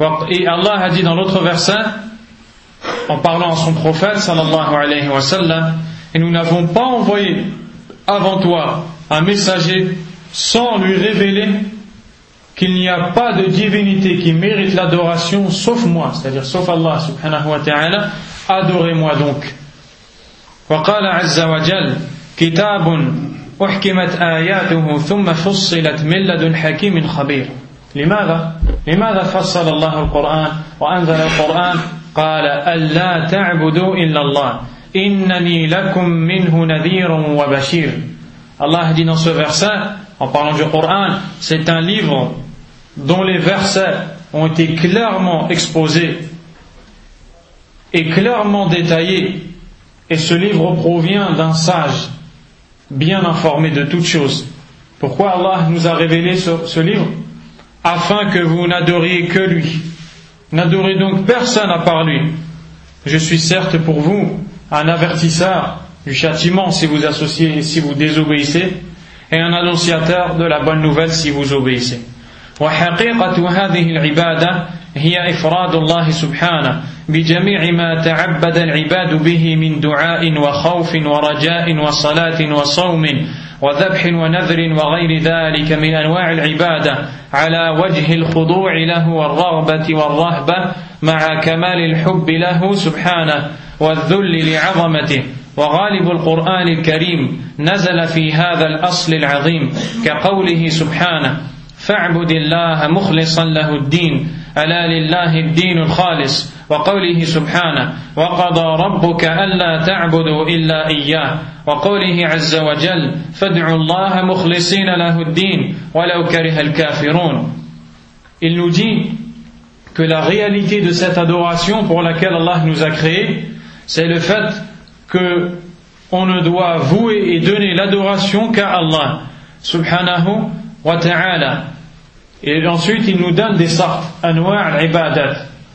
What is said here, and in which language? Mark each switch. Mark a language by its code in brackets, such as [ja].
[fr] Et Allah a dit dans l'autre verset, en parlant à son prophète, sallallahu alayhi wa sallam, et nous n'avons pas envoyé avant toi un messager sans lui révéler qu'il n'y a pas de divinité qui mérite l'adoration sauf moi, c'est-à-dire sauf Allah subhanahu wa ta'ala, adorez-moi donc. [ar] وقال عز وجل كتاب أحكمت آياته ثم فصلت من لدن حكيم خبير. لماذا فصل الله القرآن وأنزل القرآن؟ قال ألا تعبدوا إلا الله إنني لكم منه نذير وبشير. [fr] الله dit dans ce verset, en parlant du Coran, c'est un livre dont les versets ont été clairement exposés et clairement détaillés. Et ce livre provient d'un sage, bien informé de toutes choses. Pourquoi Allah nous a révélé ce livre? Afin que vous n'adoriez que lui. N'adorez donc personne à part lui. Je suis certes pour vous un avertisseur du châtiment si vous associez, si vous désobéissez, et un annonciateur de la bonne nouvelle si vous obéissez. [ar] هي إفراد الله سبحانه بجميع ما تعبد العباد به من دعاء وخوف ورجاء وصلاة وصوم وذبح ونذر وغير ذلك من أنواع العبادة على وجه الخضوع له والرغبة والرهبة مع كمال الحب له سبحانه والذل لعظمته. وغالب القرآن الكريم نزل في هذا الأصل العظيم كقوله سبحانه فاعبد الله مخلصا له الدين ألا لله الدين الخالص وقوله سبحانه وقضى ربك ألا تعبدوا إلا إياه وقوله عز وجل فادعوا الله مخلصين له الدين ولو كره الكافرون. [fr] Il nous dit que la réalité de cette adoration pour laquelle Allah nous a créé, c'est le fait que on ne doit vouer et donner l'adoration qu'à Allah subhanahu wa ta'ala. Et ensuite, il nous donne des sortes, [ar] anwa' al-ibadat.